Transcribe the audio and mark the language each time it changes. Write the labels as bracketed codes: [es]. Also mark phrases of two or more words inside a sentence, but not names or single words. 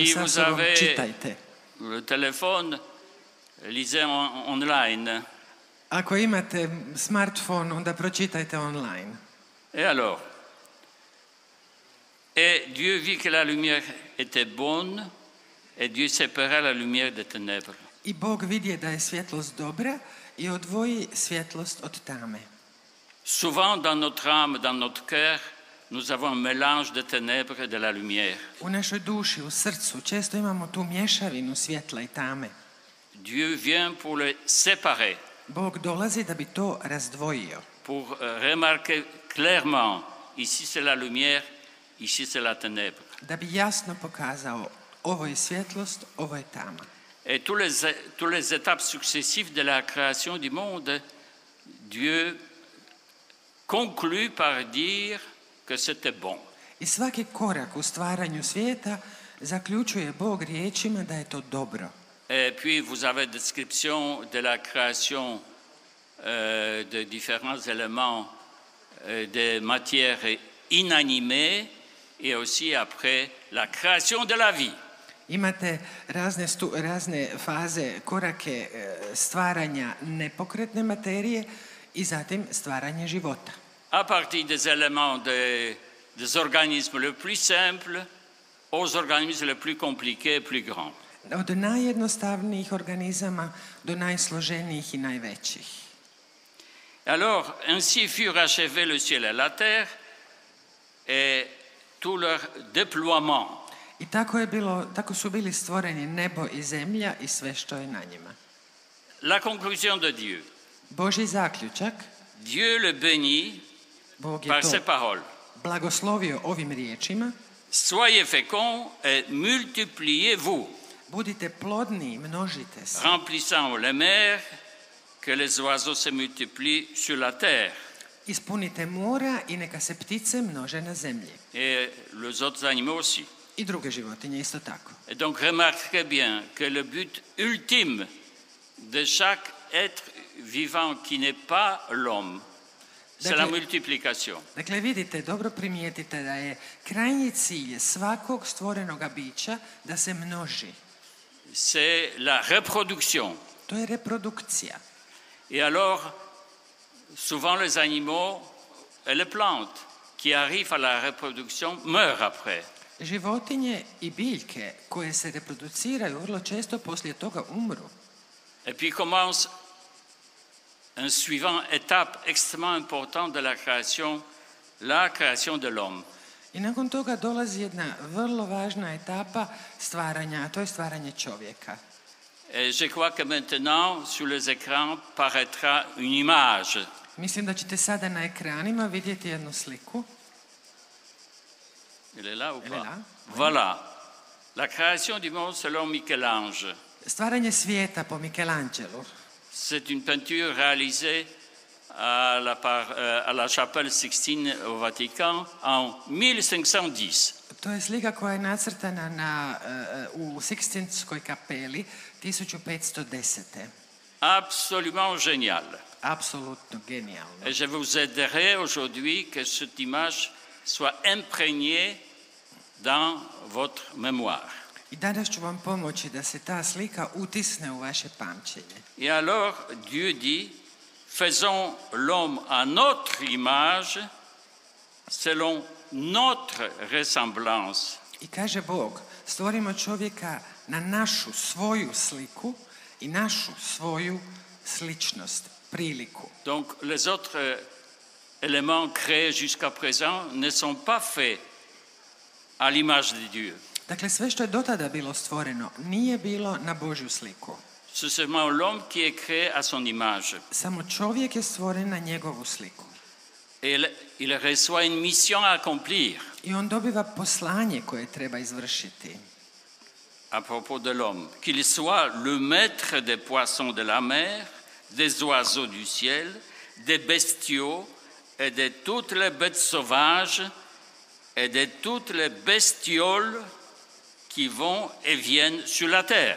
[fr] Si [hr] sa [fr] vous [hr] sobom, [fr] avez [hr] čitajte. [fr] le téléphone, lisez online. [hr] Ako imate smartphone, onda pročitajte online. [fr] Et alors? Et Dieu vit que la lumière était bonne, et Dieu sépara la lumière des ténèbres. [hr] I Bog vidje da je svjetlost dobra i odvoji svjetlost od tame. [fr] Souvent, dans notre âme, dans notre cœur, nous avons un mélange de ténèbres et de la lumière. [hr] U našoj duši, u srcu, često imamo tu mješavinu svjetla i tame. [fr] Dieu vient pour les séparer, [hr] Bog dolazi da bi to razdvojio. [fr] pour remarquer clairement, ici c'est la lumière, ici c'est la ténèbre. [hr] Da bi jasno pokazao, ovo je svjetlost, ovo je tama. [fr] Et toutes les étapes successives de la création du monde, Dieu conclut par dire que c'était bon. [hr] I svaki korak u stvaranju svijeta zaključuje Bog riječima da je to dobro. [fr] Et puis vous avez description de la création de différents éléments de matière inanimée et aussi après la création de la vie. [hr] Imate razne faze, korake stvaranja nepokretne materije i zatim stvaranje života. [fr] À partir des éléments des organismes les plus simples aux organismes les plus compliqués et plus grands. [hr] Od najjednostavnijih organizama do najsloženijih i najvećih. [fr] Alors, ainsi furent achevés le ciel et la terre et tout leur déploiement. [hr] I tako su bili stvoreni nebo i zemlja i sve što je na njima. [fr] La conclusion de Dieu. [hr] Božji zaključak, [fr] Dieu le bénit [hr] Bog je [fr] par [hr] to [fr] ses paroles. [hr] blagoslovio ovim riječima: [fr] Soyez féconds et multipliez-vous, [hr] budite plodni i množite se, [fr] remplissant les mers, que les oiseaux se multiplient sur la terre. [hr] ispunite mora i neka se ptice množe na zemlji. [fr] Et les autres animaux aussi. [hr] I druge životinje isto tako. [fr] Et donc remarquez bien que le but ultime de chaque être vivant qui n'est pas l'homme, c'est la multiplication. [hr] Dakle, vidite, dobro primijetite da je krajnji cilj svakog stvorenoga bića da se množi. [fr] C'est la reproduction. [hr] To je reprodukcija. [fr] Et alors, souvent les animaux et les plantes qui arrivent à la reproduction meurent après. [hr] Životinje i biljke koje se reproduciraju vrlo često poslije toga umru. [fr] Et puis commence une suivante étape extrêmement importante de la création de l'homme. [hr] I nakon toga dolazi jedna vrlo važna etapa stvaranja, a to je stvaranje čovjeka. [fr] Et je crois que maintenant, sur les écrans, paraîtra une image. [hr] Mislim da ćete sada na ekranima vidjeti jednu sliku. [fr] Elle est là ou Elle est pas? là, oui. Voilà. La création du monde selon Michel-Ange. [hr] Stvaranje svijeta po Michelangelu. [fr] C'est une peinture réalisée à la chapelle Sixtine au Vatican en 1510. [hr] To je slika koja je nacrtana u Sikstinskoj kapeli 1510. [fr] Absolument génial. [hr] Apsolutno genijalno. [fr] Et je vous aiderai aujourd'hui que cette image soit imprégnée dans votre mémoire. [hr] I danas ću vam pomoći da se ta slika utisne u vaše pamćenje. [fr] Et alors, Dieu dit, faisons l'homme à notre image, selon notre ressemblance. [hr] I kaže Bog, stvorimo čovjeka na našu svoju sliku i našu svoju sličnost, priliku. [fr] Donc, les autres éléments créés jusqu'à présent ne sont pas faits à l'image de Dieu. [hr] Dakle, sve što je do tada bilo stvoreno nije bilo na Božju sliku. [fr] C'est seulement l'homme qui est créé à son image. [hr] Samo čovjek je stvoren na njegovu sliku. [fr] Et il reçoit une mission à accomplir [hr] I on dobiva poslanje koje treba izvršiti. [fr] à propos de l'homme. Qu'il soit le maître des poissons de la mer, des oiseaux du ciel, des bestiaux et de toutes les bêtes sauvages et de toutes les bestioles qui vont et viennent sur la terre.